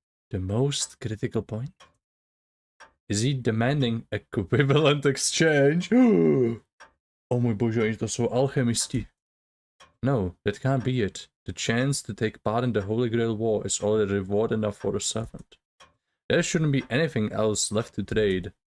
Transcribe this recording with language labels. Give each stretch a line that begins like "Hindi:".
English: The most critical point? Is he demanding equivalent exchange?
Czech: Oh můj bože, oni to jsou alchemisti.
English: No, that can't be it. The chance to take part in the Holy Grail War is already reward enough for a servant. There shouldn't be anything else left to trade.